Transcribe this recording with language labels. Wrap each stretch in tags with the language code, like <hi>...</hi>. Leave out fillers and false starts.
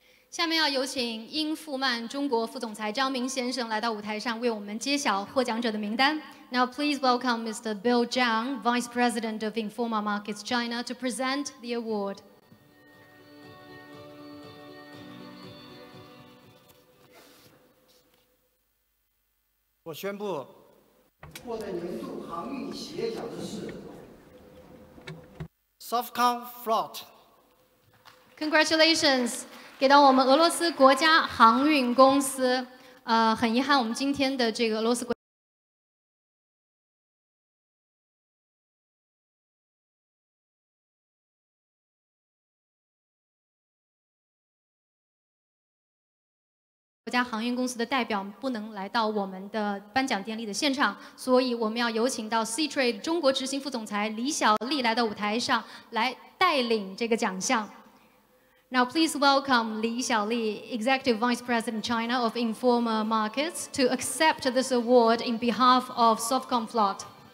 <zh>下面要有请英富曼中国副总裁张明先生来到舞台上，为我们揭晓获奖者的名单。</zh> <en>Now please welcome Mr. Bill Zhang, Vice President of Informa Markets China, to present the award.</en> <zh>我宣布，获得年度航运企业奖的是 Sovcomflot。 Congratulations， 给到我们俄罗斯国家航运公司。很遗憾，我们今天的这个俄罗斯国家航运公司的代表不能来到我们的颁奖典礼的现场，所以我们要有请到 Seatrade 中国执行副总裁李小丽来到舞台上来带领这个奖项。</zh> <en>Now please welcome Li Xiaoli, Executive Vice President China of Informa Markets, to accept this award in behalf of Sovcomflot.</en>